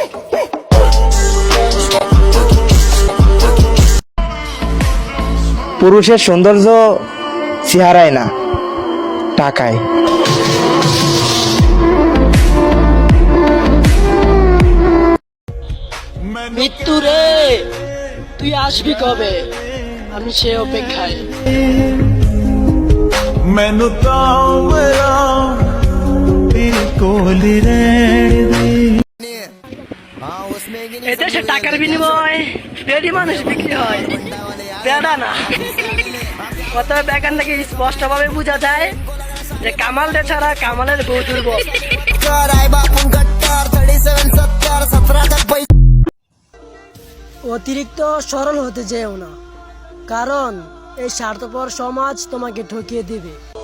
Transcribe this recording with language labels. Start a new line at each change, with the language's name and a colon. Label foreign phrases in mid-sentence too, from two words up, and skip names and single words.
Bangla: পুরুষের সৌন্দর্য চেহারায় না, টাকায়। মৃত্যু রে, তুই আসবি কবে? আমি সে অপেক্ষায়।
Punjabi: ਮੈਨੂੰ ਤਾਂ ਮੇਰਾ ਦਿਲ ਕੋਲ ਰਹਿਣ ਦੇ।
Bangla: এদেশে টাকার বিনিময় পেডি মানুষ বিক্রি হয়, পেডা না। অতএব এখান থেকে স্পষ্ট ভাবে বোঝা যায় যে কামাল দে ছাড়া কামালের বউ দুর্বল। অতিরিক্ত সরল হতে যেও না, কারণ এই স্বার্থপর সমাজ তোমাকে ঠকিয়ে দিবে।